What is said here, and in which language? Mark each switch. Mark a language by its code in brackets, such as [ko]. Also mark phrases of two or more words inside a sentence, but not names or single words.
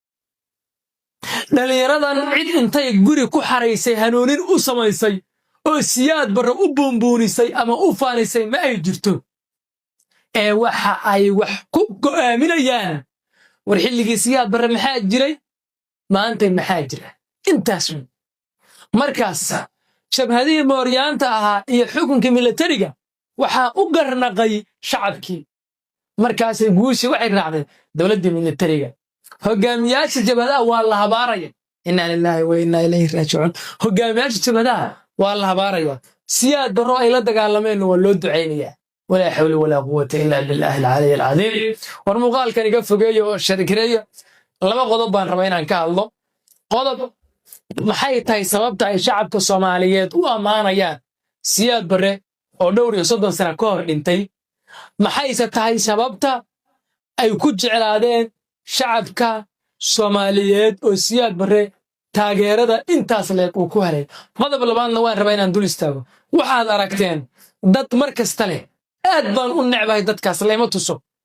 [so] dhalinyaradan cid intay guri ku xareysay hanuunin u samaysay oo siyaad barra u boonboonisay ama u faanisay ma ay jirto ee waxa ay wax ku go'aaminayaan war xilligii siyaad barra maxaa jiray maanta maxaa jira intaas markaas shabhadii mooryaanta ahaa iyo xukunka militariga waxa u garnaqay shacabkii markaas guushi waxay raacday dawladda militariga hogaamiyaasha jabhadaha waa la habaaraya [ar] إنا لله وإنا إليه راجعون [so] hogaamiyaasha jabhadaha waa la habaaraya siyaad barro ay la dagaalameen waa loo duceynaya [ar] ولا حول ولا قوة إلا بالله العلي العظيم [so] war muuqaalkan iga fogeeyo oo sharkireeyo laba qodob baan rabaa inaan ka hadlo qodob maxay tahay sababta ay shacabka Soomaaliyeed u amaanayaan siyaad barre oo dhowr iyo 30 sano ka hor dhintay maxayse tahay sababta ay ku jeclaadeen shacabka Soomaaliyeed oo siyaad barre taageerada intaas leeg uu ku helay qodob labaadna waan rabaa inaan dul istaago waxaad aragteen dad markasta leh aad baan u necbahay dadkaas leema tuso